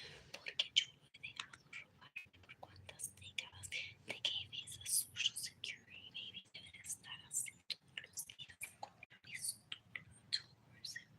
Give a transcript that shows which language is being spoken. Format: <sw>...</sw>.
<es>Porque yo lo he dejado robar por cuántas décadas.</es> <en>They gave me the social security, baby.</en> <es>Deben estar así todos los días con la pistola</es> <en>towards him.</en>